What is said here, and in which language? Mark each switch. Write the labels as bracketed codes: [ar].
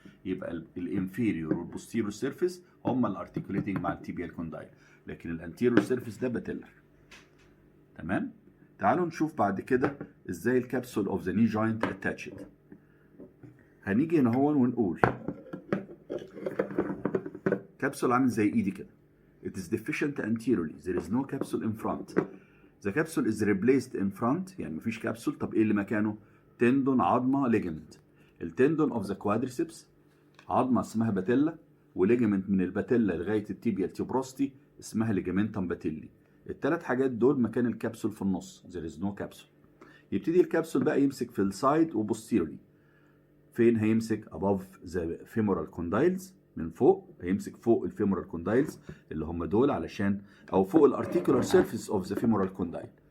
[ar] يبقى الانفيريور والبوستيرور سيرفيس هم الارتيكوليتنج مع التيبيال كوندايل، لكن الانتيريور سيرفيس ده باتيلر. تمام؟ تعالوا نشوف بعد كده ازاي الكبسول اوف ذا ني جوينت اتاتشد. هنيجي هنا هون ونقول كبسول عامل زي ايدي كده. [en] It is deficient anteriorly. There is no capsule in front. The capsule is replaced in front. [ar] يعني مفيش كبسول. طب ايه اللي مكانه؟ تندون، عظمه، ليجمنت. التندون اوف ذا كوادريسبس عظمه اسمها باتيلا، وليجمنت من الباتيلا لغايه التيبيال تيبروستي اسمها ليجامنتم باتيلي. الثلاث حاجات دول مكان الكبسول في النص. [en] There is no capsule. [ar] يبتدي الكبسول بقى يمسك في السايد وبوستيرولي. فين هيمسك؟ [en] above the femoral condyles، [ar] من فوق هيمسك فوق الفيمورال كوندايلز اللي هم دول، علشان او فوق الارتيكولار سيرفيس اوف ذا فيمورال كوندايل.